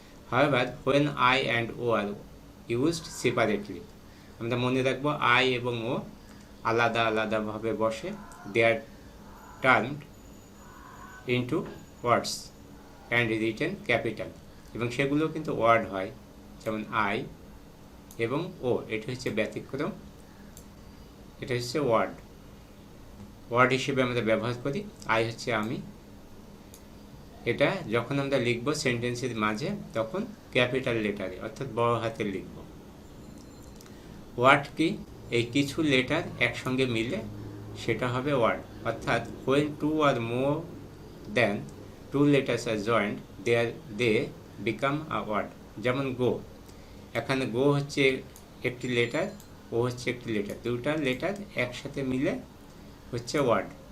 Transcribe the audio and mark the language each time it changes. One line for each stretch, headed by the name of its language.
English: however when I and O are used separately,
Bangla: আমরা মনে রাখবো আই এবং ও আলাদাভাবে বসে,
English: they are termed into words and written capital,
Bangla: এবং সেগুলো কিন্তু ওয়ার্ড হয়, যেমন আই এবং ও, এটা হচ্ছে ব্যতিক্রম, এটা হচ্ছে ওয়ার্ড হিসেবে আমরা ব্যবহার করি। আই হচ্ছে আমি, এটা যখন আমরা লিখব সেন্টেন্সের মাঝে তখন ক্যাপিটাল লেটারে অর্থাৎ বড় হাতে লিখব। ওয়ার্ড কি? এই কিছু লেটার একসঙ্গে মিলে সেটা হবে ওয়ার্ড, অর্থাৎ
English: when two or more than two letters are joined they become a word।
Bangla: যেমন গো, এখানে গো হচ্ছে একটি লেটার, ও হচ্ছে একটি লেটার, দুটা লেটার একসাথে মিলে হচ্ছে ওয়ার্ড।